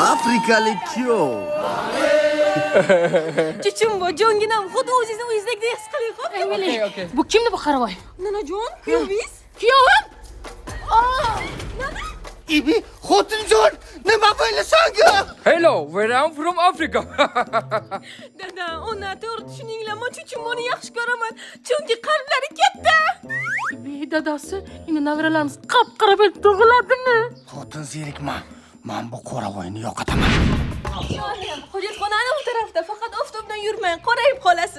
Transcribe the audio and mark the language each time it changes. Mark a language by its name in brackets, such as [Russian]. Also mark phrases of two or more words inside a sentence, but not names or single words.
[Uzbek] afrikalik kuyov. Chuchumbo, jonginam, xuddi o'zingizni uyingizdek his qiling, xo'p? Emily, bu kimni bu qaravoy? Nanajon, kuyovingiz? Kuyovim? Ibi, xotinjon, nima bo'lasanga? [English] Hello, where I'm from Africa. [Uzbek] Dada, ona to'g'ri tushuninglar, men Chuchumboni yaxshi ko'raman, chunki qalblari katta. Dadasi, endi navralarimiz qap-qara bo'lib tug'iladimi? Xotin zerikma. Men bu qoravoyni yo'qotaman. Hojatxonani u tarafda, faqat oftobdan yurmang, qorayib qolasiz.